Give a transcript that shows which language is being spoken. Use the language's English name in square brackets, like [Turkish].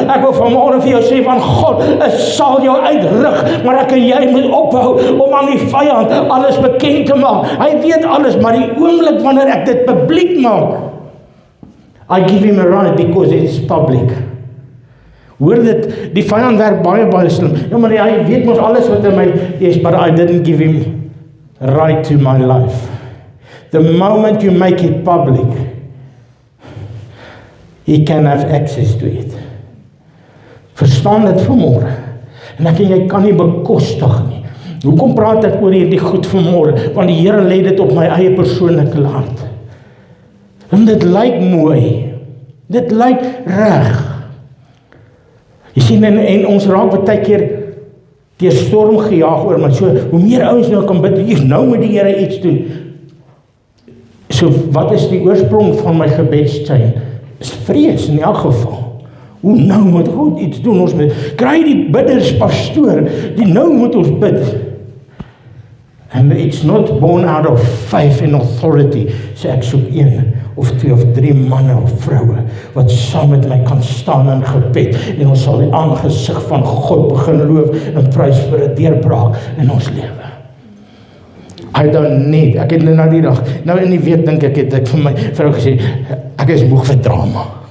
[Afrikaans] Ek wil vanmôre vir jou sê van God, ek sal jou uitrig, maar ek en jy moet ophou om aan die vyand alles bekend te maak. Hy weet alles, maar die oomblik wanneer ek dit publiek maak, [English] I give him a right because it's public. [Afrikaans] Hoor dit, die vyand werk baie slim. Ja, maar hy weet mos alles wat in my is, [English] but I didn't give him right to my life. The moment you make it public, he can have access to it. [Afrikaans] Verstaan dit vanmôre. En ek en jy kan nie bekostig nie. Hoekom praat ek oor hierdie goed vanmôre? Want die Here lê dit op my eie persoonlike hart. En dit lyk mooi. Dit lyk reg. Jy sien, en ons raak baie keer deur storm gejaag oor, maar so, hoe meer ouens nou kan bid, nou moet die Here iets doen. So, wat is die oorsprong van my gebedstyd? Is vrees in elk geval. Hoe nou moet God iets doen? Ons moet, kry die bidders pastoor, die nou moet ons bid. [English] And it's not born out of faith and authority. [Afrikaans] So ek soek 1 of 2 of 3 manne of vroue wat saam met my kan staan in gebed en ons sal die aangesig van God begin loof en prys vir 'n deurbraak in ons lewe. [English] I don't need, [Afrikaans] ek het nou die dag, nou in die week dink ek het ek vir my vrou gesê, ek is moeg vir drama.